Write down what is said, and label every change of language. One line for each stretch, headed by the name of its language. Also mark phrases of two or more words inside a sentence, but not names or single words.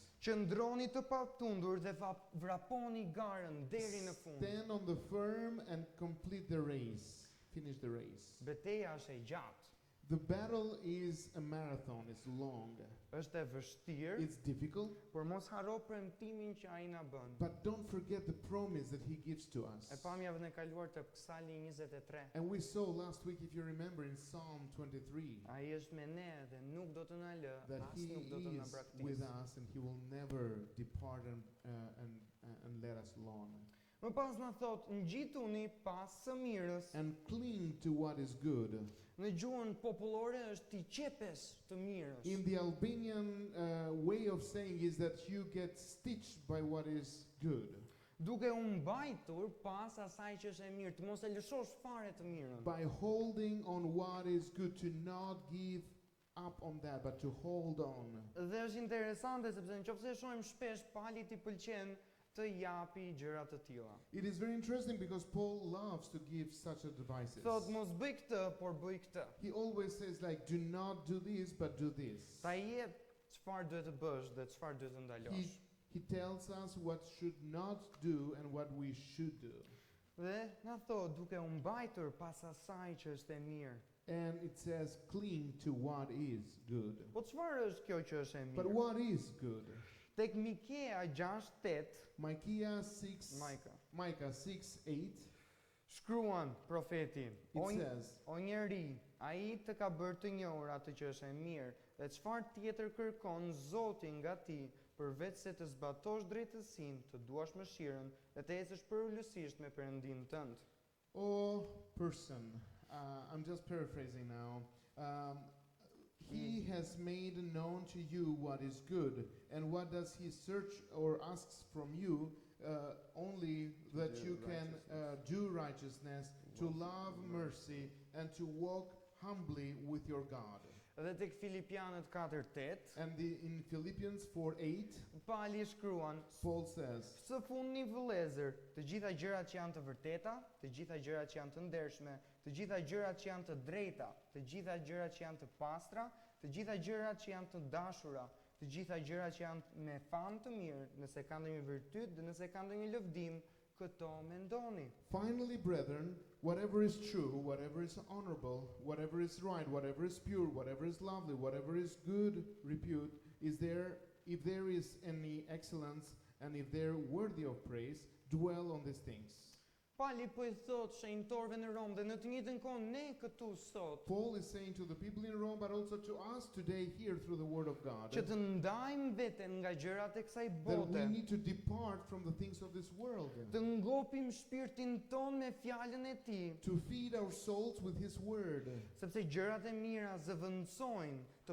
Albanian: Qëndroni të patundur dhe vraponi garën deri në fund.
English: Stand on the firm and complete the race." Finish the race.
Albanian: Betejë është e gjatë,
English: The battle is a marathon, it's long,
Albanian: është e vështirë,
English: it's difficult,
Albanian: por mos harro premtimin që ai na bën.
English: but don't forget the promise that he gives to
Albanian: E
English: us.
Albanian: pam javën e kaluar te Psalmi 23.
English: And we saw last week, if you remember, in Psalm 23,
Albanian: Ai është me ne dhe nuk do të na lë,
English: that as he
Albanian: nuk do të na
English: is with
Albanian: braktisë.
English: us and he will never depart and let us alone.
Albanian: Më pas na thot, ngjituni pas së mirës.
English: And cling to what is good.
Albanian: Në gjuhën popullore është ti qepes të mirës.
English: In the Albanian way of saying is that you get stitched by what is good.
Albanian: Duke u mbajtur pas asaj që është e mirë, të mos e lëshosh fare të mirën.
English: By holding on what is good, to not give up on that, but to hold on.
Albanian: Dhe është interesante sepse nëse e shohim shpesh Pali t'i pëlqen të japi gjëra të tilla.
English: It is very interesting because Paul loves to give such advices.
Albanian: Thot mos bëj këtë, por bëj këtë.
English: He always says like, do not do this, but do this.
Albanian: Ta jep çfarë duhet të bësh dhe çfarë duhet të ndalosh.
English: He tells us what should not do and what we should do.
Albanian: Dhe na thot duke u mbajtur pas asaj që është e mirë.
English: And it says cling to what is good.
Albanian: Po çfarë është kjo që është e
English: But
Albanian: mirë?
English: what is good?
Albanian: Tek Mikea 6:8,
English: Micah 6, Majka, Micah 6:8,
Albanian: shkruan profeti,
English: it says,
Albanian: o njeri, ai të ka bërë të njohur atë që është e mirë, dhe çfarë tjetër kërkon Zoti nga ti, përveç se të zbatosh drejtësinë, të duash mëshirën dhe të ecësh përulësisht me Perëndin tënd.
English: "O person," I'm just paraphrasing now. He has made known to you what is good, and what does he search or asks from you? Only that Do you can do righteousness, to love mercy, and to walk humbly with your God.
Albanian: Dhe tek Filipianët 4:8,
English: And in Philippians 4:8,
Albanian: Pali shkruan,
English: Paul says,
Albanian: së fundmi vëllezër, të gjitha gjërat që janë të vërteta, të gjitha gjërat që janë të ndershme, të gjitha gjërat që janë të drejta, të gjitha gjërat që janë të pastra, të gjitha gjërat që janë të dashura, të gjitha gjërat që janë me famë të mirë, nëse ka ndonjë virtyt dhe nëse ka ndonjë lëvdim, këto mendoni.
English: "Finally, brethren, whatever is true, whatever is honorable, whatever is right, whatever is pure, whatever is lovely, whatever is good repute, if there is any excellence, and if they're worthy of praise, dwell on these things."
Albanian: Pali po I thot shenjtorëve në Rom dhe në të njëjtën kohë ne këtu sot,
English: Paul is saying to the people in Rome, but also to us today here through the Word of God,
Albanian: që të ndajmë veten nga gjërat e kësaj
English: that we
Albanian: bote,
English: need to depart from the things of this world,
Albanian: të ngopim shpirtin ton me fjalën e Tij,
English: to feed our souls with His Word,
Albanian: sepse gjërat e mira zëvendësojnë të